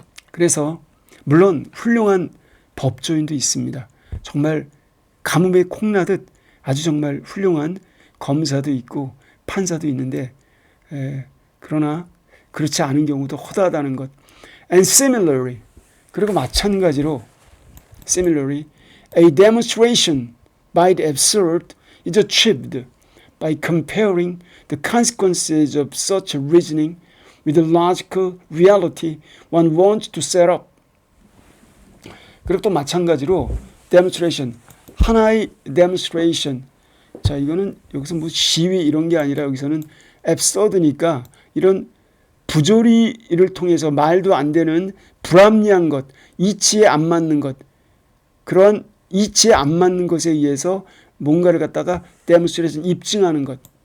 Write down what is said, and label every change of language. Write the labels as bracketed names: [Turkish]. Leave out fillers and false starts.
[Korean] 그래서 물론 훌륭한 법조인도 있습니다. 정말 가뭄에 콩나듯 아주 정말 훌륭한 검사도 있고 판사도 있는데 그러나 그렇지 않은 경우도 허다하다는 것. [English] And similarly, [Korean] 그리고 마찬가지로 [English] similarly, a demonstration by the absurd is achieved by comparing the consequences of such reasoning with the logical reality one wants to set up. [Korean] 그리고 또 마찬가지로 demonstration, 하나의 demonstration. 자, 이거는 여기서 시위 이런 게 아니라 여기서는 absurd니까 이런 부조리를 통해서 말도 안 되는 불합리한 것, 이치에 안 맞는 것, 그런 이치에 안 맞는 것에 의해서 뭔가를 갖다가 demonstration, 입증하는 것.